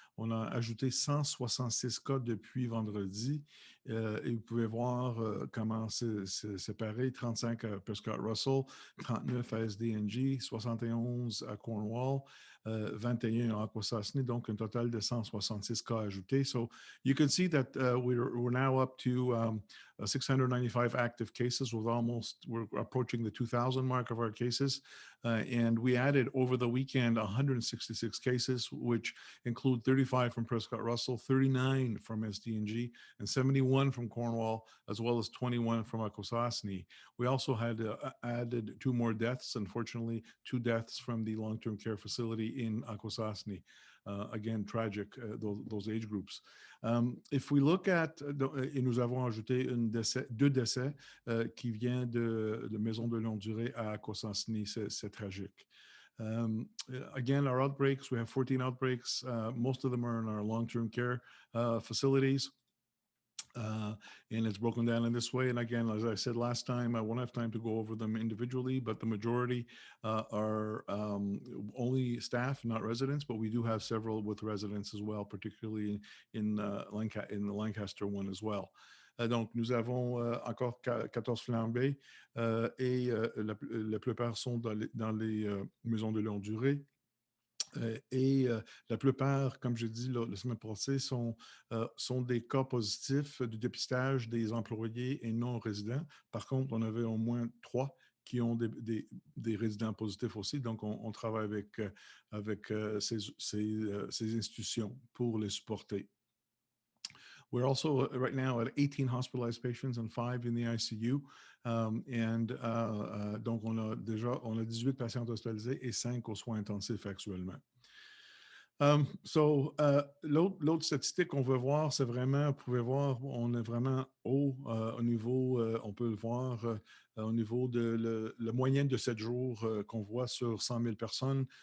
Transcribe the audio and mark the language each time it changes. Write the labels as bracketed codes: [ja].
[fr] On a ajouté 166 cas depuis vendredi. Et vous pouvez voir comment c'est séparé. 35 à Prescott-Russell, 39 à SDNG, 71 à Cornwall, 21 à Akwesasne, donc un total de 166 cas ajoutés. [en] So you can see that we're now up to 695 active cases. We're approaching the 2,000 mark of our cases. And we added over the weekend 166 cases, which include 35 from Prescott-Russell, 39 from SDNG, and 71 from Cornwall, as well as 21 from Akwesasne. We also had added 2 more deaths, unfortunately, 2 deaths from the long-term care facility in Akwesasne. Again, tragic, those age groups. If we look at, [fr] et nous avons ajouté 2 décès qui viennent de maison de longue durée à Akwesasne, c'est tragique. [en] Again, our outbreaks, we have 14 outbreaks. Most of them are in our long-term care facilities. And it's broken down in this way. And again, as I said last time, I won't have time to go over them individually, but the majority are only staff, not residents, but we do have several with residents as well, particularly in the Lancaster one as well. [fr] Donc, nous avons encore 14 flambées, et la plupart sont dans les maisons de longue durée. Et la plupart, comme j'ai dit la semaine passée, sont des cas positifs du dépistage des employés et non résidents. Par contre, on avait au moins 3 qui ont des résidents positifs aussi. Donc, on travaille avec ces institutions pour les supporter. [en] We're also right now at 18 hospitalized patients and 5 in the ICU. [fr] Donc, on a 18 patients hospitalisés et 5 aux soins intensifs actuellement. L'autre statistique qu'on veut voir, c'est vraiment, vous pouvez voir, on est vraiment haut au niveau, on peut le voir au niveau de la moyenne de 7 jours qu'on voit sur 100 000 personnes.